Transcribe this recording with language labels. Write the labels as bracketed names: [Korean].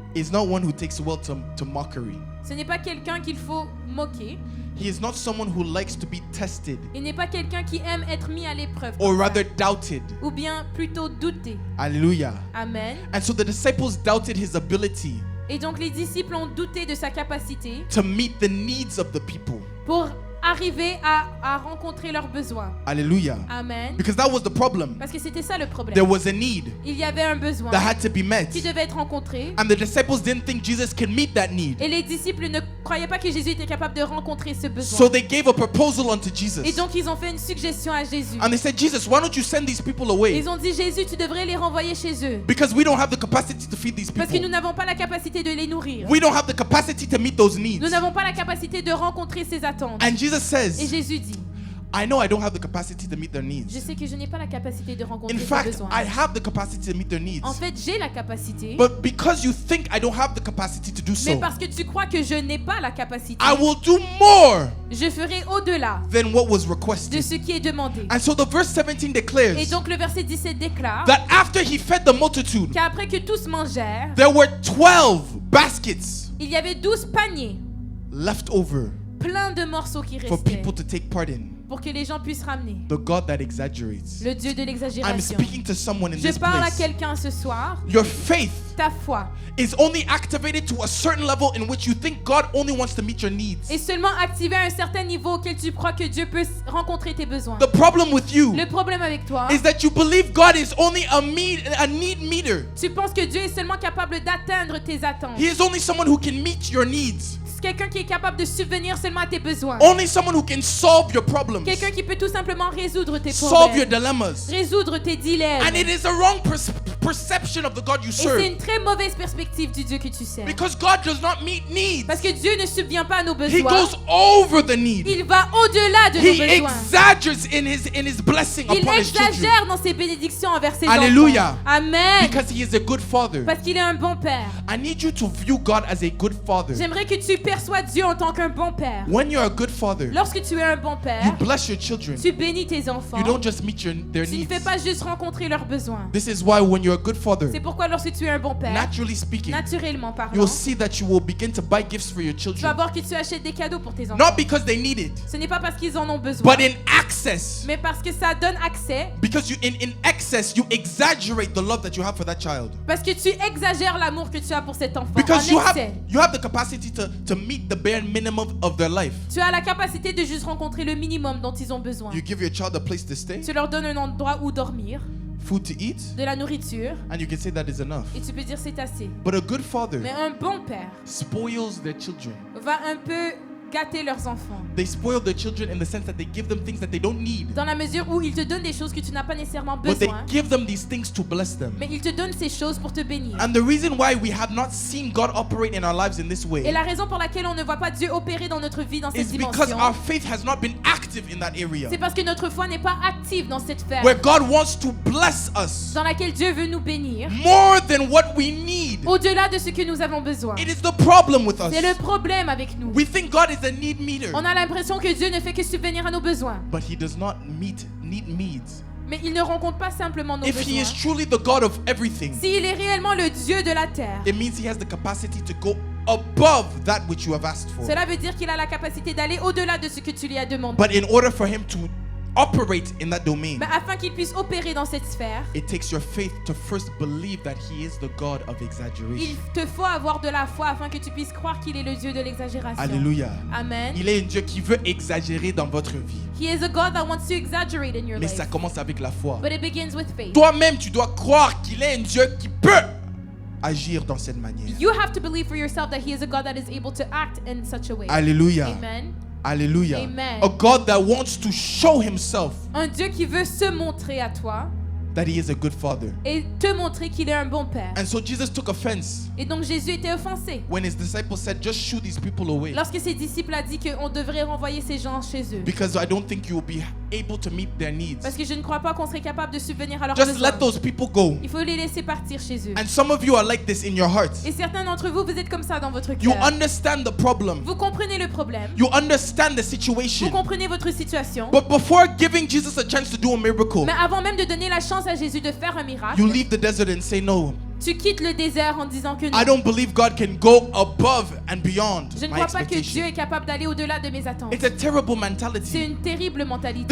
[English] is not one who takes well to mockery. [French] ce n'est pas quelqu'un qu'il faut moquer. [English] He is not someone who likes to be tested [French] Il n'est pas quelqu'un qui aime être mis à l'épreuve. [English] or [French] comme ça. [English] rather doubted. [French] Ou bien plutôt douter. [English] Hallelujah. Amen. And so the disciples doubted his ability [French] Et donc les disciples ont douté de sa capacité [English] to meet the needs of the people. [French] pour arriver à rencontrer leurs besoins. [English] Hallelujah. Amen. Because that was the problem. [French] Parce que c'était ça le problème. [English] There was a need [French] Il y avait un besoin [English] that had to be met. [French] qui devait être rencontré. [English] And the disciples didn't think Jesus can meet that need. [French] Et les disciples ne croyaient pas que Jésus était capable de rencontrer ce besoin. [English] So they gave a proposal unto [French] Et [English] Jesus. [French] donc ils ont fait une suggestion à Jésus. [English] And they said, Jesus, why don't you send these people away? [French] Ils ont dit, Jésus, tu devrais les renvoyer chez eux. [English] Because we don't have the capacity to feed these [French] Parce que nous [English] people. [French] n'avons pas la capacité de les nourrir. [English] We don't have the capacity to meet those needs. [French] Nous n'avons pas la capacité de rencontrer ces attentes. [English] And Jesus [French] Et [English] says, [French] Jésus dit, [English] I know I don't have the capacity to meet their [French] je [English] needs. [French] sais que je n'ai pas la capacité de rencontrer [English] In [French] ces [English] fact, [French] besoins. [English] I have the capacity to meet their needs. [French] En fait, j'ai la capacité. [English] But because you think I don't have the capacity to do [French] Mais [English] so, [French] parce que tu crois que je n'ai pas la capacité, [English] I will do more [French] je ferai au-delà [English] than what was [French] de [English] requested. [French] ce qui est demandé. [English] And so the verse 17 [French] Et [English] declares [French] donc le verset 17 déclare [English] that after he fed the multitude, [French] qu'après que tous mangèrent, [English] there were 12 baskets [French] il y avait 12 paniers [English] left over [French] pleins de morceaux qui [English] for [French] restaient [English] people to take part in. [French] pour que les gens puissent ramener. [English] The God that exaggerates. [French] Le Dieu de [English] I'm [French] l'exagération. [English] speaking to someone in [French] Je [English] this [French] parle à [English] place. [French] quelqu'un ce soir. [English] Your faith [French] Ta foi [English] is only activated to a certain level in which you think God only wants to meet your needs. [French] est seulement activée à un certain niveau auquel tu crois que Dieu peut rencontrer tes besoins. [English] The problem with you [French] Le problème avec toi, [English] is that you believe God is only a need meter. [French] tu penses que Dieu est seulement capable d'atteindre tes attentes. [English] He is only someone who can meet your needs. [French] C'est quelqu'un qui est capable de subvenir seulement à tes besoins. [English] Only someone who can solve your problems. [French] Quelqu'un qui peut tout simplement résoudre tes [English] Solve your [French] problèmes. [English] dilemmas. [French] Résoudre tes dilemmes. [English] And it is a wrong perception of the God you [French] Et c'est [English] serve. [French] une très mauvaise perspective du Dieu que tu sers. [English] Because God does not meet needs. [French] Parce que Dieu ne subvient pas à nos [English] He [French] besoins. [English] goes over the need. [French] Il va au-delà de [English] He [French] nos besoins. [English] exaggerates in his blessing [French] Il [English] upon his children. [French] exagère dans ses bénédictions envers ses [English] Hallelujah. [French] enfants. Amen. [English] Because he is a good father. [French] Parce qu'il est un bon père. [English] I need you to view God as a good father. [French] J'aimerais que tu perçois Dieu en tant qu'un bon père. [English] When you're a good father, [French] Lorsque tu es un bon [English] you [French] père, [English] bless your children. [French] tu bénis tes enfants. [English] You don't just meet their [French] Tu ne [English] needs. [French] fais pas juste rencontrer leurs besoins. [English] This is why when you're a good father, [French] C'est pourquoi lorsque tu es un bon père, [English] naturally speaking, [French] naturellement parlant, [English] you'll see that you will begin to buy gifts for your [French] tu vas [English] children. [French] voir que tu achètes des cadeaux pour tes enfants. [English] Not because they need it, [French] Ce n'est pas parce qu'ils en ont besoin, [English] but in access. [French] mais parce que ça donne accès, [English] Because in excess, you exaggerate the love that you have for that child. [French] parce que tu exagères l'amour que tu as pour cet enfant. [English] Because [French] En excès. [English] you have the capacity to meet the bare minimum of their life. [French] Tu as la capacité de juste rencontrer le minimum dont ils ont besoin. [English] You give your child a place to stay, [French] Tu leur donnes un endroit où dormir, [English] food to eat, [French] de la nourriture, [English] and you can say that is enough. [French] et tu peux dire c'est assez. [English] But a good father [French] Mais un bon père [English] spoils their children. [French] va un peu gâter leurs enfants. [English] They spoil their children in the sense that they give them things that they don't need, [French] Dans la mesure où il te donne des choses que tu n'as pas nécessairement [English] but they [French] besoin, [English] give them these things to bless them. [French] mais il te donne ces choses pour te bénir. [English] And the reason why we have not seen God operate in our lives in this [French] Et [English] way [French] la raison pour laquelle on ne voit pas Dieu opérer dans notre vie dans cette [English] is because [French] dimension, [English] our faith has not been active in that area [French] c'est parce que notre foi n'est pas active dans cette sphère [English] where God wants to bless us [French] dans laquelle Dieu veut nous bénir, [English] more than what we need. [French] au-delà de ce que nous avons besoin. [English] It is the problem with us. [French] C'est le problème avec nous. [English] We think God is a need meter, [French] On a l'impression que Dieu ne fait que subvenir à nos besoins, [English] but He does not meet needs. [French] mais il ne rencontre pas simplement nos [English] If He is [French] besoins. [English] truly the God of everything, [French] S'il est réellement le Dieu de la terre, [English] it means He has the capacity to go above that which you have asked for. [French] cela veut dire qu'il a la capacité d'aller au-delà de ce que tu lui as demandé. [English] But in order for Him to operate in that domain, [French] Mais afin qu'il puisse opérer dans cette sphère, [English] it takes your faith to first believe that He is the God of [French] il [English] exaggeration. [French] te faut avoir de la foi afin que tu puisses croire qu'il est le Dieu de l'exagération. Alléluia. Amen. Il est un Dieu qui veut exagérer dans votre vie. [English] He is a God that wants to exaggerate in your [French] Mais [English] life. [French] ça commence avec la foi. [English] But it begins with faith. [French] Toi-même, tu dois croire qu'il est un Dieu qui peut agir dans cette manière. [English] You have to believe for yourself that He is a God that is able to act in such a way. [French] Alléluia. Amen. Alléluia. Amen. [English] A God that wants to show Himself [French] Un Dieu qui veut se montrer à toi [English] that He is a good Father. [French] et te montrer qu'il est un bon père. [English] And so Jesus took offense [French] Et donc Jésus était offensé [English] when His disciples said, just shoo these people away, [French] lorsque ses disciples a dit qu'on devrait renvoyer ces gens chez eux. [English] because I don't think you will be able to meet their needs. [French] Parce que je ne crois pas qu'on serait capable de subvenir à leurs [English] Just [French] besoins. [English] let those people go. [French] Il faut les laisser partir chez eux. [English] And some of you are like this in your hearts. [French] Et certains d'entre vous, vous êtes comme ça dans votre [English] You [French] cœur. [English] understand the problem. [French] Vous comprenez le problème. [English] You understand the [French] Vous [English] situation. [French] comprenez votre situation. [English] But before giving Jesus a chance to do a miracle, [French] Mais avant même de donner la chance à Jésus de faire un miracle, [English] you leave the desert and say, no, [French] tu quittes le désert en disant que [English] I [French] non. [English] don't believe God can go above and beyond [French] Je ne [English] my [French] crois pas que Dieu [English] expectation. [French] est capable d'aller au-delà de mes attentes. [English] It's a terrible [French] C'est [English] mentality. [French] une terrible mentalité.